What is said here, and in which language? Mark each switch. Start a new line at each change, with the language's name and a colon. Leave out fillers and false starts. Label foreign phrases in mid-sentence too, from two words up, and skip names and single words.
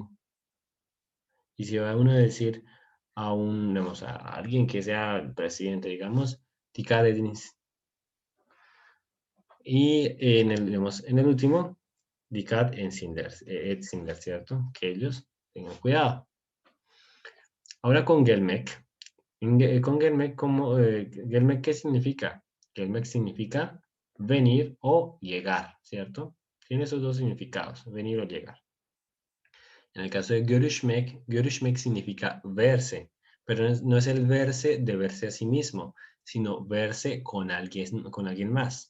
Spanish: Y si va uno a decir a un, digamos, a alguien que sea el presidente, digamos,
Turkish: dikat ediniz.
Spanish: Y digamos, en el último,
Turkish: dikat etsinler,
Spanish: ¿cierto? Que ellos tengan cuidado. Ahora con gelmek. Con gelmek, gelmek, ¿qué significa? Gelmek significa venir o llegar, ¿cierto? Tiene esos dos significados, venir o llegar. En el caso de görüşmek significa verse, pero no es el verse de verse a sí mismo, sino verse con alguien más.